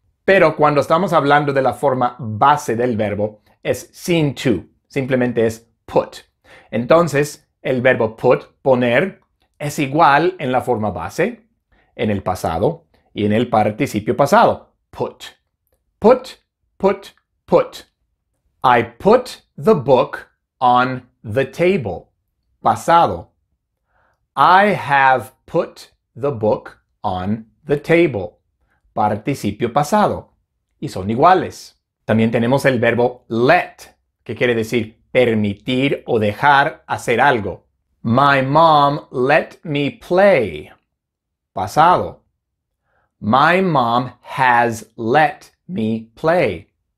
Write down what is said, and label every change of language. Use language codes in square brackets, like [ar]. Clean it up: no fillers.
[es] Pero cuando estamos hablando de la forma base del verbo, es sin to, simplemente es put. Entonces, el verbo put, poner, es igual en la forma base, en el pasado y en el participio pasado. [en] Put. Put, put, put. I put the book on the table. [es] Pasado. [en] I have put the book on the table. [es] Participio pasado. Y son iguales. También tenemos el verbo let, que quiere decir permitir o dejar hacer algo. [en] My mom let me play. [es] Pasado. [en] My mom has let me play.